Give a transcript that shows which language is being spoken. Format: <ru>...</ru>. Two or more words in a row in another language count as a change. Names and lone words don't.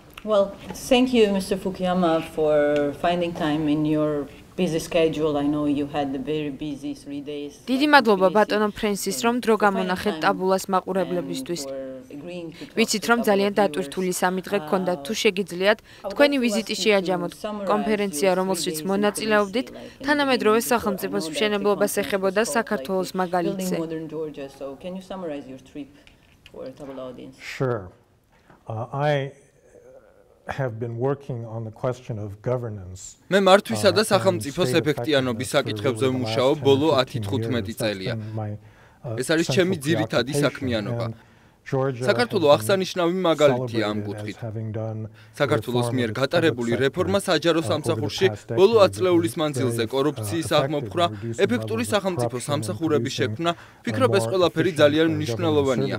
<en>Well, thank you, Mr. Fukuyama, for finding time in your busy schedule. I know you had a very busy 3 days.</en> <ka>დიდი მადლობა ბატონო ფრენსის, რომ დრო გამონახეთ ტაბულას მაყურებლებისთვის. ვიცით, რომ ძალიან დატვირთული 3 დღე გქონდათ, თუ შეგიძლიათ, თქვენი ვიზიტი შეაჯამოთ. კონფერენცია, რომელშიც მონაწილეობდით, თანამედროვე სახელმწიფოს მშენებლობას ეხებოდა საქართველოს მაგალითზე.</ka> <en>Sure. I have been working on the question of governance.</en> <ka>მე მართვისა და სახელმწიფოს ეფექტიანობის საკითხებზე ვმუშაობ ბოლო 10-15 წელია. ეს არის ჩემი ძირითადი საქმიანობა. საქართველოს აღსანიშნავი მაგალითია ამ კუთხით. საქართველოს მიერ გატარებული რეფორმა საჯარო სამსახურში ბოლო 10 წლეულის მანძილზე კორუფციის აღმოფხვრა, ეფექტური სახელმწიფო სამსახურების შექმნა, ვფიქრობ ეს ყველაფერი ძალიან მნიშვნელოვანია.</ka>